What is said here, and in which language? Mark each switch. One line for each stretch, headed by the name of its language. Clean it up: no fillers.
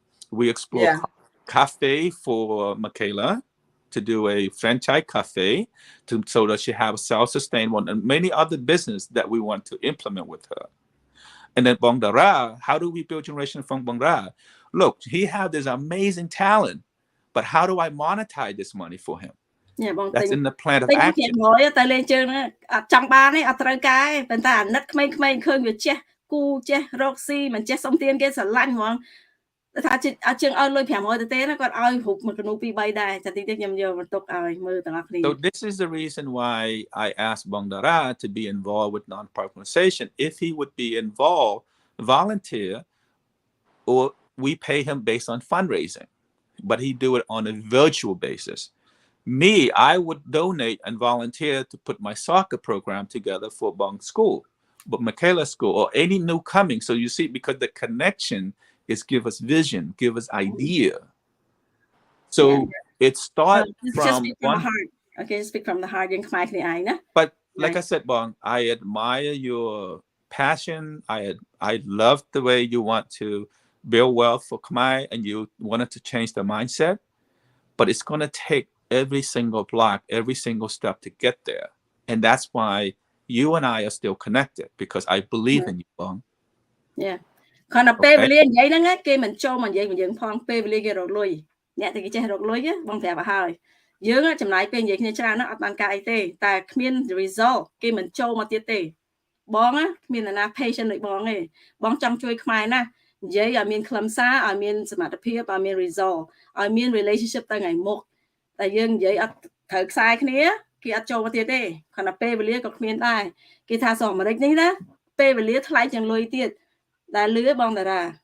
English: We explore cafe for Michaela to do a franchise cafe so that she have self-sustainable and many other business that we want to implement with her. And then Bong Dara, how do we build generation from Bong Dara? Look, he have this amazing talent, but how do I monetize this money for him? Yeah, that's in the plan of
Khmer: តែខ្ញុំ
English: action.
Khmer: មកទៅលេងជើងហ្នឹងអត់ចង់បានទេអត់ត្រូវការទេប៉ុន្តែអាណិតក្មេងៗឃើញវាចេះគូចេះរកស៊ីមិនចេះសុំទានគេស្រឡាញ់ហ្មងថាជើងឲ្យលុយ500ទៅទេណាគាត់ឲ្យរូបមួយកនូ2 3ដែរតែតិចខ្ញុំយកបន្ទុកឲ្យមើលទាំងអស់គ្នា
English: So this is the reason why I asked Bong Dara to be involved with non-profit organization. If he would be involved, volunteer, or we pay him based on fundraising, but he do it on a virtual basis. Me, I would donate and volunteer to put my soccer program together for Bong School, but Michaela School, or any new coming. So you see, because the connection is give us vision, give us idea. So it starts from the heart. Okay, speak from the heart. But like I said, Bong, I admire your passion. I love the way you want to build wealth for Khmer and you wanted to change the mindset, but it's going to take every single block, every single step to get there. And that's why you and I are still connected, because I believe in you, Bong. Yeah.
Khmer: គាត់ទៅពេលវេលានិយាយហ្នឹងគេមិនចូលមកនិយាយយើងផងពេលវេលាគេរកលុយអ្នកតែគេចេះរកលុយបងប្រាប់ឲ្យហើយយើងចំណាយពេលនិយាយគ្នាច្រើនណាស់អត់បានការអីទេតែគ្មាន result គេមិនចូលមកទៀតទេ បងគ្មានអ្នកណា patient ដូចបងទេបងចង់ជួយខ្មែរណានិយាយឲ្យមានខ្លឹមសារឲ្យមានសមត្ថភាពឲ្យមាន result ឲ្យមាន relationship ទៅថ្ងៃមុខតែយើងនិយាយអត់ត្រូវខ្សែគ្នាគេអត់ចូលមកទៀតទេគ្រាន់តែពេលវេលាក៏គ្មានដែរគេថាសោះអាមេរិកនេះណាពេលវេលាថ្លៃជាងលុយទៀតដែលលឺបងតារា